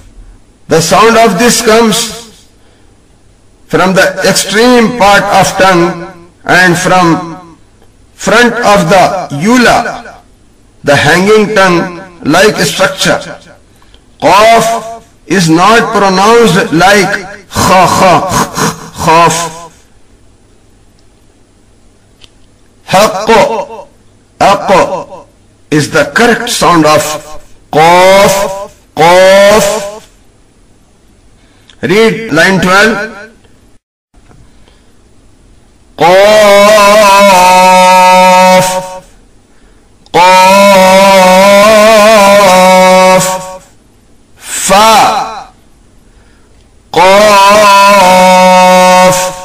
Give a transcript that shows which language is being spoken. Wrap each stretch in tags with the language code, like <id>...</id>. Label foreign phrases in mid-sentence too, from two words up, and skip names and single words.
<en>The sound of this comes from the extreme part of tongue and from front of the ula, the hanging tongue-like structure. Qaf is not pronounced like kha kha khaf. Haqqo, aqo is the correct sound of qaf, qaf. Read line 12.</en> <ar>Qaf, Qaf, Fa, Qaf,</ar>